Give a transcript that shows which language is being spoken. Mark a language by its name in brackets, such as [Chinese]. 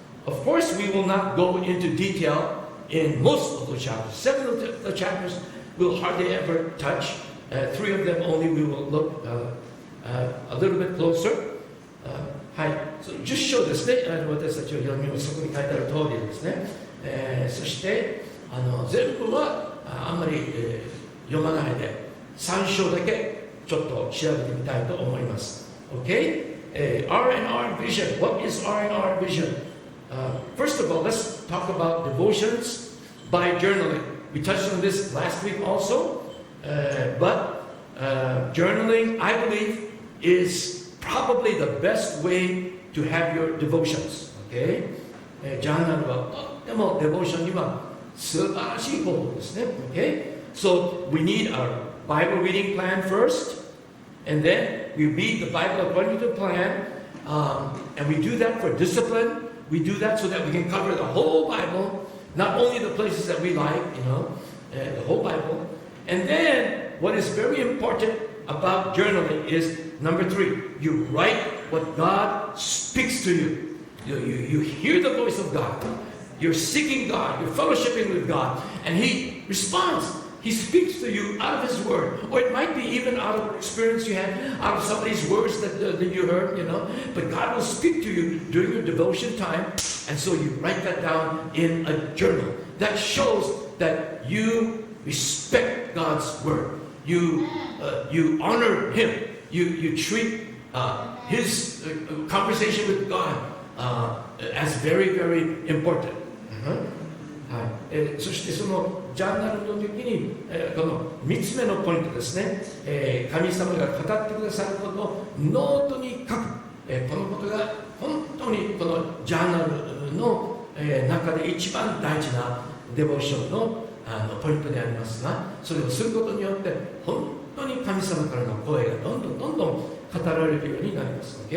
[English] Of course, we will not go into detail in most of the chapters. 7 of the chapters we'll hardly ever touch. 3 of them only we will look a little bit closer. [Japanese] はい、10章ですね、私たちは読みをそこに書いてある通りですね。そして全部はあんまり、読まないで3章だけちょっと調べてみたいと思います。 [English] Okay? R&R vision. What is R&R vision? First of all, let's talk about devotions by journaling. We touched on this last week also, but journaling, I believe, is probably the best way to have your devotions. Okay? [Japanese] ジャーナルはとってもデボーションには素晴らしい方法ですね。 [English] Okay? So we need our Bible reading plan first, and then we read the Bible according to the plan, and we do that for discipline. We do that so that we can cover the whole Bible, not only the places that we like, the whole Bible. And then what is very important about journaling is number 3, you write what God speaks to you. You hear the voice of God. You're seeking God. You're fellowshipping with God. And He responds. He speaks to you out of His Word. Or it might be even out of experience you had, out of somebody's words that you heard, But God will speak to you during your devotion time. And so you write that down in a journal. That shows that you respect God's Word. You honor Him. You treat His conversation with God as very, very important. [Japanese] はい、そしてそのジャーナルの時に、この3つ目のポイントですね、神様が語ってくださることをノートに書く、このことが本当にこのジャーナルの、中で一番大事なデボーションの、ポイントでありますが、それをすることによって本当に神様からの声がどんどん語られるようになります。